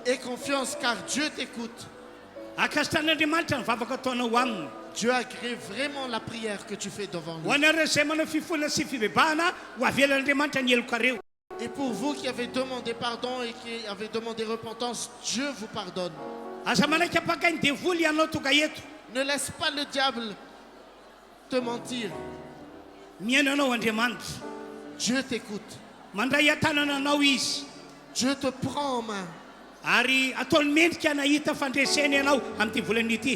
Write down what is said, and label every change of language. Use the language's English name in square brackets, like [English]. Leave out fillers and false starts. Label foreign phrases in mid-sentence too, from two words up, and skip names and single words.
[French] Aie confiance car Dieu t'écoute. [Malagasy] Akasitra'Andriamanitra ny vavaka ataonao aminy. [French] Dieu agrée vraiment la prière que tu fais devant [Malagasy] Ho [French] lui. [Malagasy] anareo izay manao fifona sy fibebahana ho avelan'Andriamanitra ny elokareo. [French] Et pour vous qui avez demandé pardon et qui avez demandé repentance, Dieu vous pardonne. [Malagasy] Aza manaiky apakainy devoly ianao tonga eto. [French] Ne laisse pas le diable te mentir. [Malagasy] Miaino anao Andriamanitra. [French] Dieu t'écoute. [Malagasy] Mandray atanana anao izy. [French] Dieu te prend en main. [Malagasy] Ary ataony mendrika nahita fandreseny ianao amin'ity volana ity.